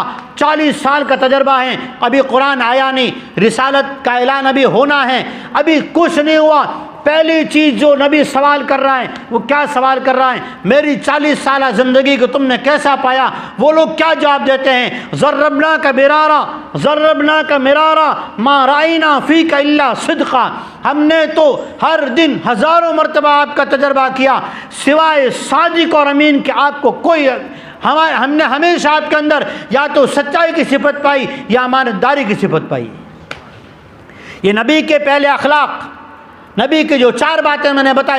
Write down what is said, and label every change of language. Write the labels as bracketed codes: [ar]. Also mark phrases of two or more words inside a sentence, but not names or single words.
[ur] 40 سال کا تجربہ ہے، ابھی قرآن آیا نہیں، رسالت کا اعلان ابھی ہونا ہے، ابھی کچھ نہیں ہوا. پہلی چیز جو نبی سوال کر رہا ہے، وہ کیا سوال کر رہا ہے? میری 40 سال زندگی کو تم نے کیسا پایا؟ وہ لوگ کیا جواب دیتے ہیں? [ar] ضربناك مرارا، ضربناك مرارا، ما رأينا فيك إلا صدقا. [ur] ہم نے تو ہر دن ہزاروں مرتبہ آپ کا تجربہ کیا، سوائے صادق اور امین کے آپ کو کوئی، ہم نے ہمیشہ آپ کے اندر یا تو سچائی کی صفت پائی یا امانتداری کی صفت پائی. یہ نبی کے پہلے اخلاق، نبی کی جو 4 باتیں میں نے بتائیں.